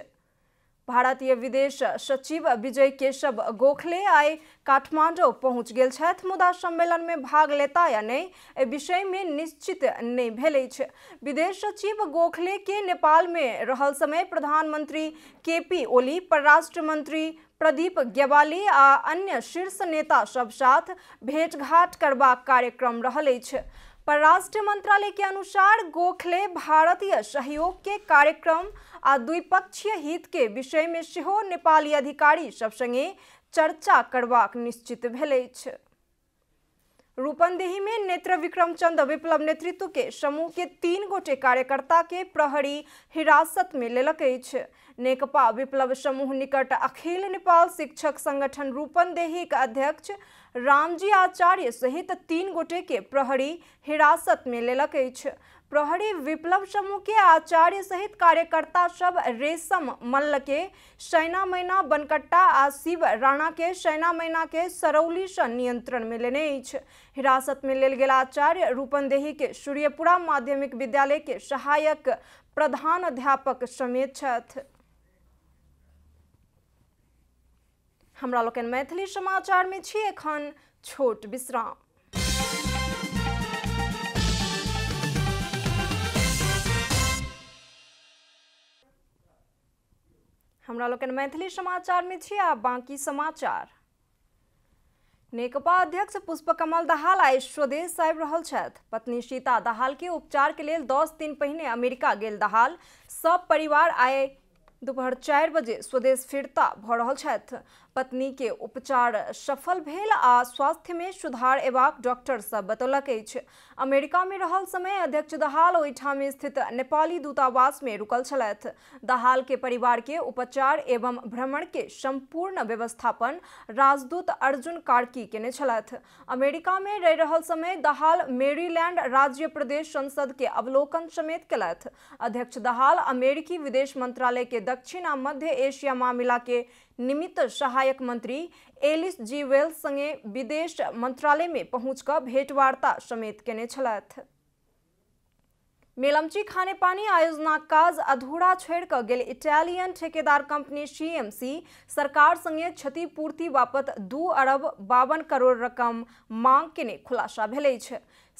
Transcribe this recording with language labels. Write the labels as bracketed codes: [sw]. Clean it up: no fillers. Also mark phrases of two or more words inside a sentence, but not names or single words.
[mai] भारतीय विदेश सचिव विजय केशव गोखले आइ काठमांडू पहुंच गेल छथि, मुदा सम्मेलन में भाग लेता या नहीं ए विषय में निश्चित नहीं भेल अछि। विदेश सचिव गोखले के नेपाल में रहल समय प्रधानमंत्री केपी ओली, परराष्ट्र मंत्री प्रदीप ग्यावाली आ अन्य शीर्ष नेता सब साथ भेंटघाट करबाक कार्यक्रम रहल अछि। परराष्ट्र मंत्रालय के अनुसार गोखले भारतीय सहयोग के कार्यक्रम आ द्विपक्षीय हित के विषय में सेहो नेपाली अधिकारी सब संगे चर्चा करबाक निश्चित भेल अछि। रूपन्देही में नेत्र विक्रमचंद विप्लव नेतृत्व के समूह के 3 गोटे कार्यकर्ता के प्रहरी हिरासत में लेलक अछि। नेकपा विप्लव समूह निकट अखिल नेपाल शिक्षक संगठन रूपन्देही के अध्यक्ष रामजी आचार्य सहित 3 गोटे के प्रहरी हिरासत में लेलक अछि। प्रहरी विप्लव समूह के आचार्य सहित कार्यकर्ता सब रेशम मल्ल के सैना मैना बनकट्टा आ शिव राणा के सैना मैना के सरौली से नियंत्रण में लेने अछि। हिरासत में लेल गेल आचार्य रूपन्देही के सूर्यपुरा माध्यमिक विद्यालय के सहायक प्रधान अध्यापक समेत छथि। हमरा लोकन मैथिली समाचार में छी। एखन छोट विश्राम। हमरा लोकन मैथिली समाचार में छी। आ बाकी समाचार। नेकपा अध्यक्ष पुष्पकमल दाहाल आइ स्वदेश आबि रहल छथि। पत्नी सीता दाहाल के उपचार के लेल 10 दिन पहिने अमेरिका गेल दाहाल सब परिवार आइ दोपहर 4 बजे स्वदेश फिरता भ रहल छथि। पत्नी के उपचार सफल भेल आ स्वास्थ्य में सुधार एबाक डॉक्टर सब बतौलक अछि। अमेरिका में रहल समय अध्यक्ष दाहाल ओहिठाम स्थित नेपाली दूतावास में रुकल छलथि। दाहाल के परिवार के उपचार एवं भ्रमण के संपूर्ण व्यवस्थापन राजदूत अर्जुन कार्की केने छलथि। अमेरिका में रहि रहल समय दाहाल मेरीलैंड राज्य प्रदेश संसद के अवलोकन समेत केलथि। अध्यक्ष दाहाल अमेरिकी विदेश मंत्रालय के दक्षिण आ मध्य एशिया मामिला के निमित्त सहायक मंत्री एलिस जी वेल्स संगे विदेश मंत्रालय में पहुंचकर भेंटवार्ता समेत केने छलथि। मेलमची खाने पानी आयोजना काज अधूरा छोड़कर गेल इटालियन ठेकेदार कंपनी सीएमसी सरकार संगे क्षतिपूर्ति बापत 2 अरब 52 करोड़ रकम मांग केने खुलासा भेल अछि।